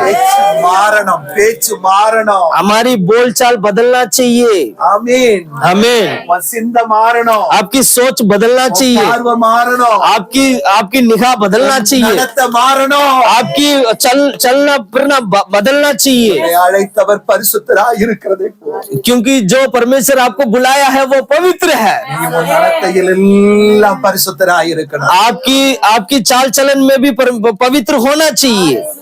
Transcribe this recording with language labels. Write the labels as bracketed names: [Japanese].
[Tamil] பேச்சு மாறணும், பேச்சு மாறணும். [Hindi] हमारी बोलचाल बदलना चाहिए, [Tamil] ஆமென். [Hindi] आमीन। [Tamil] உன் சிந்தை மாறணும், [Hindi] आपकी सोच बदलना [Tamil] உன் [Hindi] चाहिए, [Tamil] பார்வை மாறணும், [Hindi] आपकी निगाह बदलना चाहिए, [Tamil] நடத்த மாறணும். [Hindi] आपकी चलना फिरना बदलना चाहिए, [Tamil] உன்னை அழைத்தவர் பரிசுத்தராய் இருக்கிறதே போதும். [Hindi] क्योंकि जो परमेश्वर आपको बुलाया है वो पवित्र है। [Tamil] நீ உன் நடத்தையில் எல்லாம் பரிசுத்தராய் இருக்கணும். [Hindi] आपकी चाल चलन में भी पवित्र होना चाहिए।